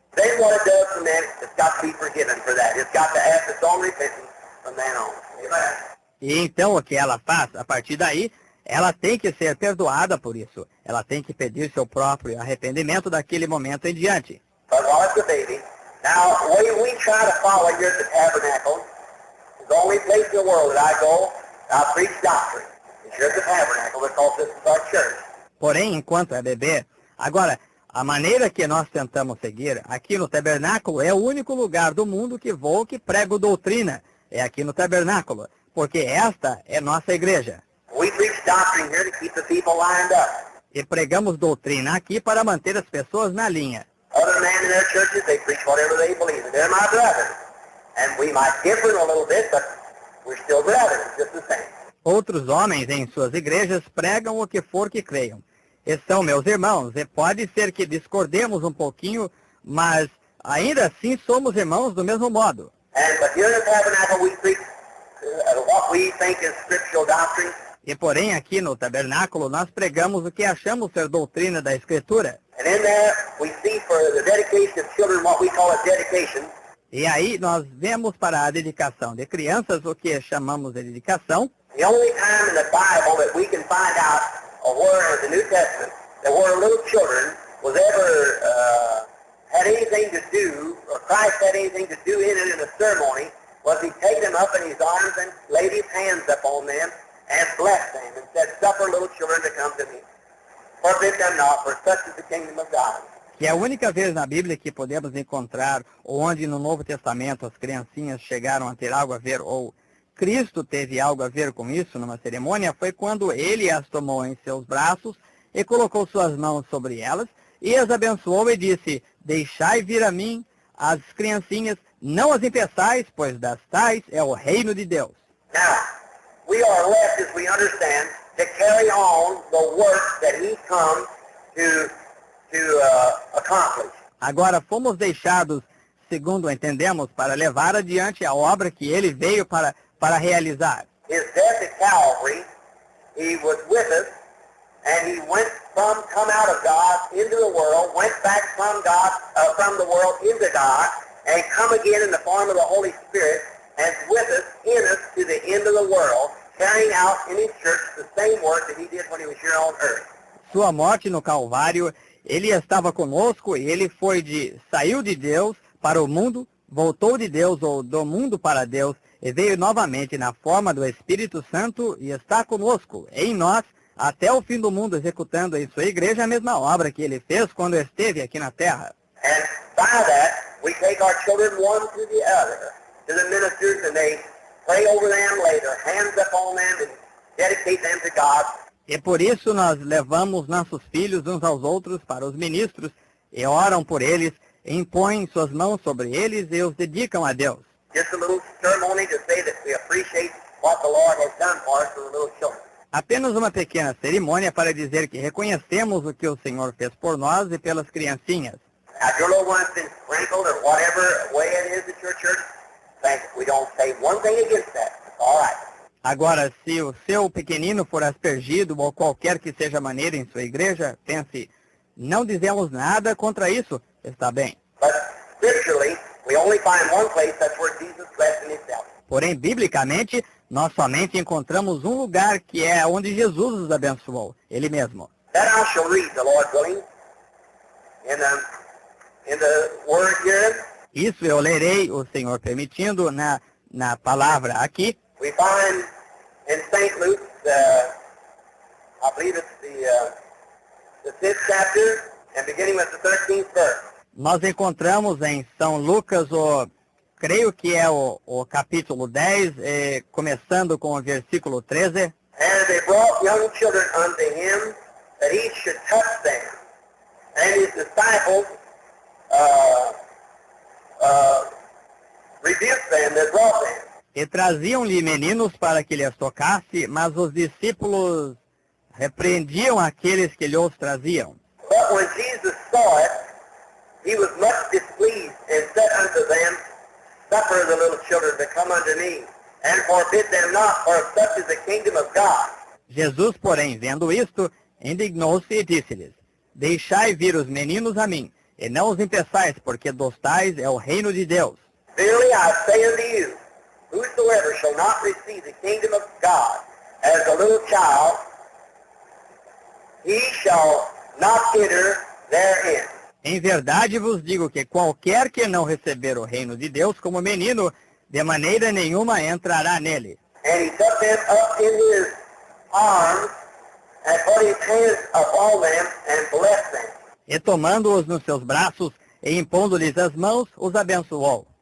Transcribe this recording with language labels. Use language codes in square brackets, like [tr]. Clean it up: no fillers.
[en] Then what it does from then, it's got to be forgiven for that. It's got to ask its own repentance from then on. Amen. [pt] E então o que ela faz, a partir daí, ela tem que ser perdoada por isso. Ela tem que pedir seu próprio arrependimento daquele momento em diante. [en] But while it's a baby, now, we try to follow here at the tabernacle. It's the only place in the world that I go, I preach doctrine. It's here at the tabernacle because this is our church. [pt] Porém, enquanto é bebê, agora, a maneira que nós tentamos seguir aqui no tabernáculo é o único lugar do mundo que vou que prego doutrina. É aqui no tabernáculo, porque esta é nossa igreja. [en] We preach doctrine here to keep the people lined up. [pt] E pregamos doutrina aqui para manter as pessoas na linha. [en] Other men in their churches, they preach whatever they believe, and they're my brothers. And we might differ a little bit, but we're still brothers, just the same. [pt] Outros homens em suas igrejas pregam o que for que creiam. E são meus irmãos, e pode ser que discordemos um pouquinho, mas ainda assim somos irmãos do mesmo modo. [en] But here in the tabernacle we preach what we think is scriptural doctrine. [pt] E porém aqui no tabernáculo nós pregamos o que achamos ser doutrina da Escritura. [en] And in there we see for the dedication of children what we call a dedication. [pt] E aí nós vemos para a dedicação de crianças o que chamamos de dedicação. [en] The only time in the Bible that we can find out where in the New Testament that where little children was ever had anything to do, or Christ had anything to do in it in a ceremony, was he take them up in his arms and laid his hands upon them and blessed them and said, "Suffer little children to come to me. Forbid them not, for such is the kingdom of God." [pt] Que é a única vez na Bíblia que podemos encontrar, onde no Novo Testamento as criancinhas chegaram a ter algo a ver, ou Cristo teve algo a ver com isso numa cerimônia, foi quando ele as tomou em seus braços e colocou suas mãos sobre elas e as abençoou e disse, deixai vir a mim as criancinhas, não as impeçais, pois das tais é o reino de Deus. [en] Now, we are left, as we understand, to carry on the work that he comes to accomplish. [pt] Agora fomos deixados, segundo entendemos, para levar adiante a obra que ele veio para realizar. [en] His death at Calvary, he was with us, and he come out of God into the world, went back from God, from the world into God, and come again in the form of the Holy Spirit, and with us, in us, to the end of the world, carrying out in his church the same work that he did when he was here on earth. [pt] Sua morte no Calvário, ele estava conosco e ele saiu de Deus para o mundo, voltou de Deus ou do mundo para Deus e veio novamente na forma do Espírito Santo e está conosco, em nós, até o fim do mundo, executando em sua igreja a mesma obra que ele fez quando esteve aqui na terra. [en] And by that, we take our children one to the other, to the ministers, and they pray over them, lay their hands upon them, and dedicate them to God. [pt] E por isso nós levamos nossos filhos uns aos outros para os ministros e oram por eles, impõem suas mãos sobre eles e os dedicam a Deus. [en] Just a little ceremony to say that we appreciate what the Lord has done for us for the little children. [pt] Apenas uma pequena cerimônia para dizer que reconhecemos o que o Senhor fez por nós e pelas criancinhas. [en] If your little one's been sprinkled or whatever way it is at your church, we don't say one thing against that. It's all right. [pt] Agora, se o seu pequenino for aspergido ou qualquer que seja a maneira em sua igreja, pense, não dizemos nada contra isso, está bem. [en] But scripturally, we only find one place, that's where Jesus blessed himself. [pt] Porém, biblicamente, nós somente encontramos um lugar que é onde Jesus os abençoou, ele mesmo. [en] That I shall read, the Lord willing, in the word here. [pt] Isso eu lerei, o Senhor permitindo, na palavra aqui. [en] We find in St. Luke, I believe it's the 5th chapter, and beginning with the 13th verse. [pt] Nós encontramos em São Lucas o creio que é o capítulo 10, começando com o versículo 13. [en] And they brought young children unto him, that he should touch them. And his disciples rebuked them that brought them. [pt] E traziam-lhe meninos para que lhes tocasse, mas os discípulos repreendiam aqueles que lhes traziam. [en] But when Jesus saw it, he was much displeased, and said unto them, Suffer the little children to come unto me, and forbid them not, for of such is the kingdom of God. [pt] Jesus, porém, vendo isto, indignou-se e disse-lhes, Deixai vir os meninos a mim, e não os impeçais, porque dos tais é o reino de Deus. [en] Verily I say unto you, whosoever shall not receive the kingdom of God as a little child, he shall not enter therein. [pt] Em verdade vos digo que qualquer que não receber o reino de Deus como menino, de maneira nenhuma entrará nele. [en] And he took them up in his arms, and put his hands upon them, and blessed them. [pt] E tomando-os nos seus braços, e impondo-lhes as mãos, os abençoou.